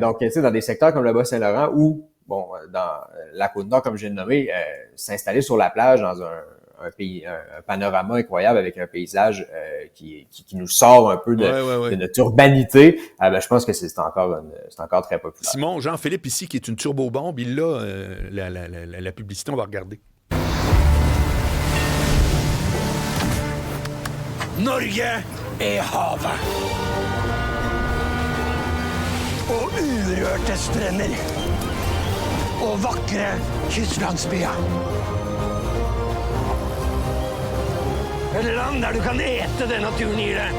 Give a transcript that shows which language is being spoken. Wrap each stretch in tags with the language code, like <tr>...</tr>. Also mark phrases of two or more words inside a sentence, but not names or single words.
<fr>Donc, tu sais, dans des secteurs comme le Bas-Saint-Laurent ou, bon, dans la Côte-Nord, comme je viens de nommer, s'installer sur la plage dans un pays, un panorama incroyable avec un paysage qui nous sort un peu de notre urbanité, je pense que c'est encore très populaire. Simon, Jean-Philippe ici, qui est une turbo-bombe, il a la publicité, on va regarder.</fr> <no>Norge er havet. Og urørte strender. Og vakre kystlandsbyer. Et land der du kan ete det naturen gir deg.</no>